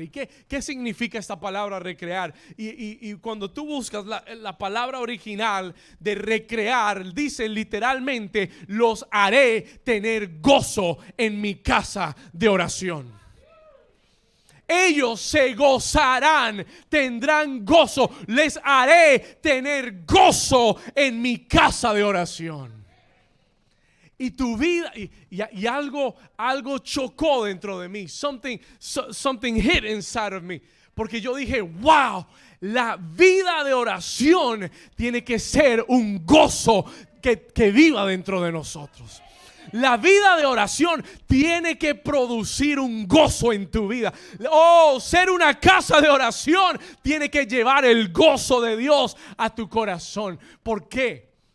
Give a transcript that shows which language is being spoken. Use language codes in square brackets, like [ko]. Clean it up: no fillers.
[es] ¿Y qué significa esta palabra recrear? Y cuando tú buscas la palabra original de recrear, dice literalmente, los haré tener gozo en mi casa de oración. Ellos se gozarán, tendrán gozo. Les haré tener gozo en mi casa de oración. Y tu vida, y algo chocó dentro de mí. [en] Something hit inside of me. [es] Porque yo dije, wow, la vida de oración tiene que ser un gozo que viva dentro de nosotros. La vida de oración tiene que producir un gozo en tu vida. Ser una casa de oración tiene que llevar el gozo de Dios a tu corazón. ¿Por qué?